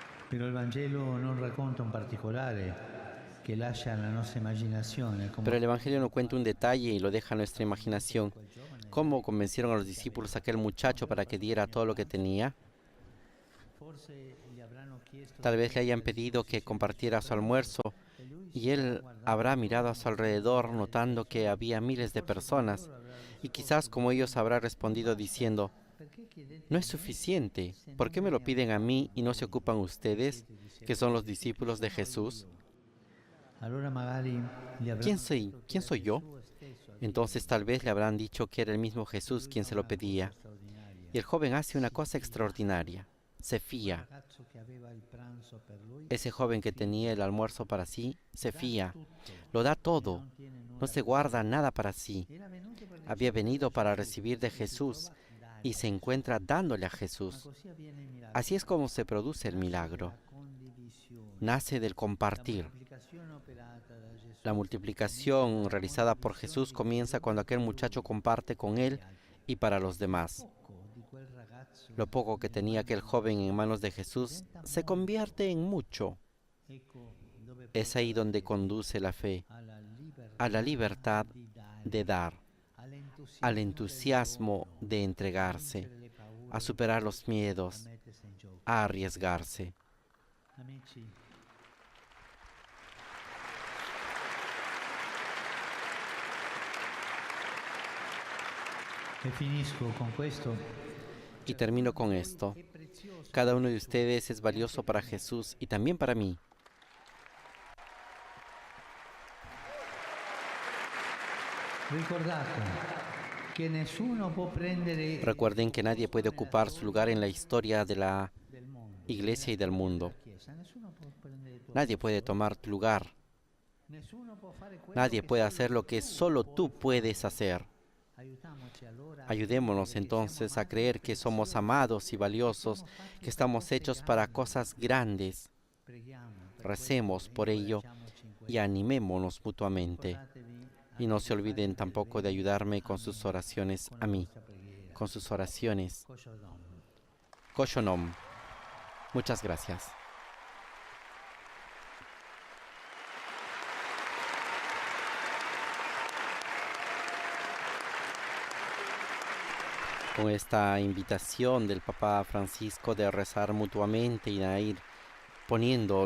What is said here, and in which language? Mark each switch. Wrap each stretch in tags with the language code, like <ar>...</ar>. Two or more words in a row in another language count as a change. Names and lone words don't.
<it>Però il Vangelo non racconta un particolare che lascia alla nostra immaginazione, come</it> <es>Pero el Evangelio no cuenta un detalle y lo deja a nuestra imaginación. ¿Cómo convencieron a los discípulos a aquel muchacho para que diera todo lo que tenía?</es> <it>forse gli avranno chiesto</it> <es>Tal vez le hayan pedido que compartiera su almuerzo y él habrá mirado a su alrededor notando que había miles de personas y quizás como ellos habrá respondido diciendo,</es> <it>perché chiedete</it> <es>no es suficiente, ¿por qué me lo piden a mí y no se ocupan ustedes, que son los discípulos de Jesús?</es> <it>allora magari gli</it> <es>¿Quién</es> <it>avranno</it> <es>soy? ¿Quién soy yo? Entonces tal vez le habrán dicho que era el mismo Jesús quien se lo pedía. Y el joven hace una cosa extraordinaria. Se fía.</es> <it>ragazzo che aveva il pranzo per lui</it> <es>Ese joven que tenía el almuerzo para sí, se fía. Lo da todo. No se guarda nada para sí.</es> <it>era venuto per</it> <es>Había venido para recibir de Jesús y se encuentra dándole a Jesús.</es> <it>così avviene il miracolo.</it> <es>Así es como se produce el milagro.</es> <it>Condivisione.</it> <es>Nace del compartir.</es> <it>Moltiplicazione operata da Gesù.</it> <es>La multiplicación realizada por Jesús comienza cuando aquel muchacho comparte con él y para los demás.</es> <it>Poco di quel ragazzo</it> <es>Lo poco que tenía aquel joven en manos de Jesús se convierte en mucho.</es> <it>ecco dove</it> <es>Es ahí donde conduce la fe, a la libertad</es> <it>di dare,</it> <es>de dar, al entusiasmo de entregarse,</es> <it>le paure,</it> <es>a superar los miedos,</es> <it>mettersi in gioco.</it> <es>a arriesgarse.</es> <it>Amici, e finisco con questo.</it> <es>Y termino con esto.</es> <it>È prezioso</it> <es>Cada uno de ustedes es valioso para Jesús y también para mí.</es> <it>ricordate che nessuno può prendere</it> <es>Recuerden que nadie puede ocupar su lugar en la historia de la</es> <it>del mondo,</it> <es>iglesia y del mundo.</es> <it>Chiesa, nessuno può prendere il tuo</it> <es>Nadie puede tomar tu lugar.</es> <it>nessuno può fare quello</it> <es>Nadie</es> <it>che</it> <es>puede</es> <it>solo</it> <es>hacer lo que solo tú puedes hacer.</es> <it>aiutiamoci allora</it> <es>Ayudémonos entonces a creer que somos amados y valiosos, que estamos hechos para cosas grandes.</es> <it>preghiamo per</it> <es>Recemos por ello</es> <it>incoraggiamoci in</it> <es>y animémonos mutuamente.</es> <it>Ricordatevi</it> <es>Y no se olviden tampoco de ayudarme con sus oraciones a mí,</es> <it>questa preghiera.</it> <es>con sus oraciones. Koshodom. Koshonom. Muchas gracias. Con esta invitación del Papa Francisco de rezar mutuamente y de ir poniendo</es>